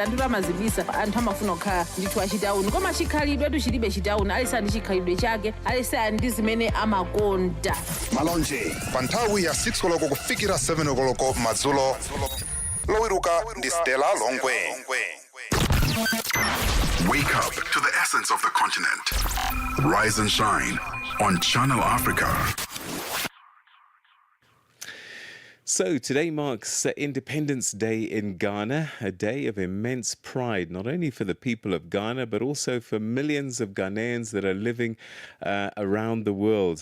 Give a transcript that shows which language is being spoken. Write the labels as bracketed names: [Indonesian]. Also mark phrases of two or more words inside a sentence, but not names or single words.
[Nyanja] Anthu amazibisa, anthu amafuna kukhala ndithu achitauni. Koma chikhalidwe chilibe chitauni, alisa ndi chikhalidwe chake, alisa ndi zimene amakonda. Malonje, pa nthawi ya 6 koloko kufikira 7 koloko madzulo. Lowiruka ndi Stella Longwe. [English] Wake up to the essence of the continent. Rise and shine on Channel Africa. So today marks Independence Day in Ghana, a day of immense pride, not only for the people of Ghana, but also for millions of Ghanaians that are living around the world.